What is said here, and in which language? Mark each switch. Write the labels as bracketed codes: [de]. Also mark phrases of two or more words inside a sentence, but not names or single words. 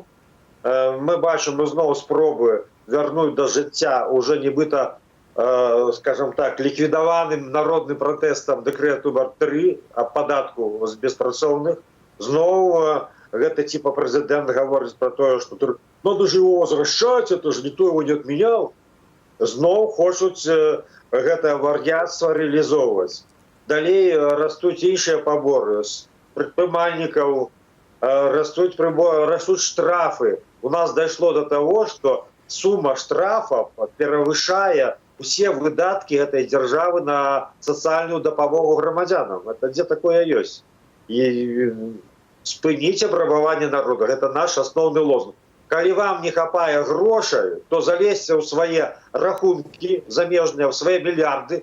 [be] Мы бачым зноў спробы вярнуць да жыцця уже нібыта, [ru] скажем так, [be] ліквідаваным народным пратэстам дэкрэт нумар 3 аб падатку з беспрацоўных. Зноў гэта типа прэзідэнт гаворыць пра тое, што [ru] надо же его возвращать, это же никто его не отменял. [be] Зноў хочуць гэта вар'яцтва рэалізоўваць. Далей растуць іншыя паборы з прадпрымальнікаў, растуць штрафы. У нас дайшло [ru] до того, что сума штрафов [be] перавышае усе выдаткі гэтай дзяржавы на сацыяльную дапамогу грамадзянам. Это дзе такое ёсць? І спыніць абрабаванне народа. Гэта наш асноўны лозунг. Калі вам не хапае грошай, то залезьце ў свае рахункі замежныя, ў свае мільярды.